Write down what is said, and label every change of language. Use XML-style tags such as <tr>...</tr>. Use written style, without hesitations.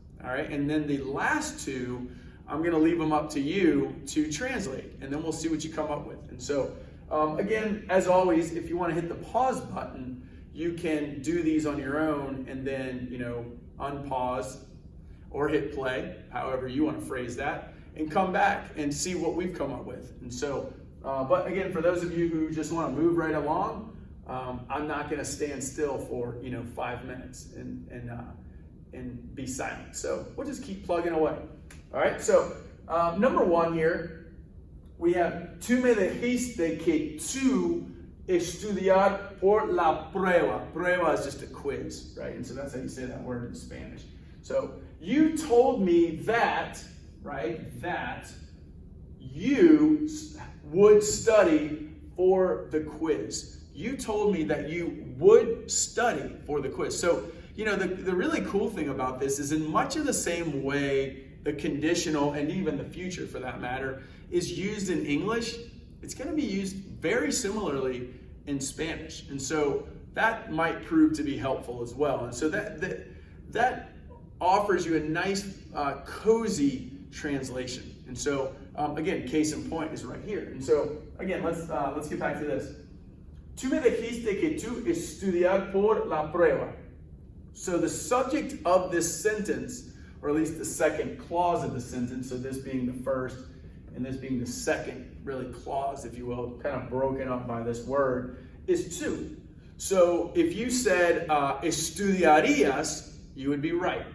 <en>All right, and then the last 2, I'm going to leave them up to you to translate, and then we'll see what you come up with. And so, again, as always, if you want to hit the pause button, you can do these on your own and then, unpause or hit play, however you want to phrase that, and come back and see what we've come up with. And so, but again, for those of you who just want to move right along, I'm not going to stand still for 5 minutes and be silent. So we'll just keep plugging away. All right. So number 1 here, we have</en> <es>tú me dijiste que tú estudiar por la prueba.</es> <en>Prueba is just a quiz, right? And so that's how you say that word in Spanish. So you told me that, right? That you would study for the quiz. You told me that you would study for the quiz. So, the really cool thing about this is in much of the same way the conditional and even the future for that matter is used in English, it's going to be used very similarly in Spanish. And so that might prove to be helpful as well. And so that offers you a nice cozy translation. And so again, case in point is right here. And so again, let's get back to this.</en> <es>Tú me dijiste que tú estudiar por la prueba.</es> <en>So the subject of this sentence, or at least the second clause of the sentence, so this being the first and this being the second really clause, if you will, kind of broken up by this word, is tú. So if you said estudiarías, you would be right.</en>